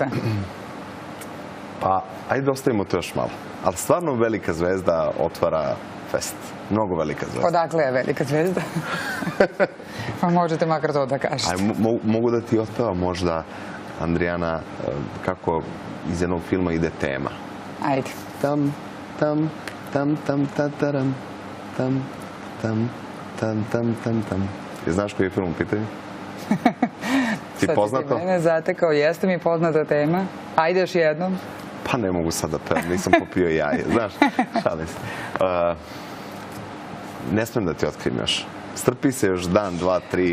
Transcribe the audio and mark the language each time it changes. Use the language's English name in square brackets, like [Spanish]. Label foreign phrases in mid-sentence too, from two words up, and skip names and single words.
[Serbian] Pa, ajde ostavimo to još malo. Ali stvarno velika zvezda otvara fest. Mnogo velika zvezda. Odakle je velika zvezda? Pa možete makar to da kažete. Mogu da ti otpevam možda, Andrijana, kako iz jednog filma ide tema. Ajde. Tam, tam, tam, tam, tataram, tam, tam, tam, tam, tam, tam. Znaš koji je film u pitanju? Ti poznato? Sad si mene zatekao, jeste mi poznata tema. Ajde još jednom. Pa ne mogu sad da pevam, nisam popio jaje. Znaš, šalim se. Ne smem da ti otkrijem još. Strpi se još dan, 2, 3.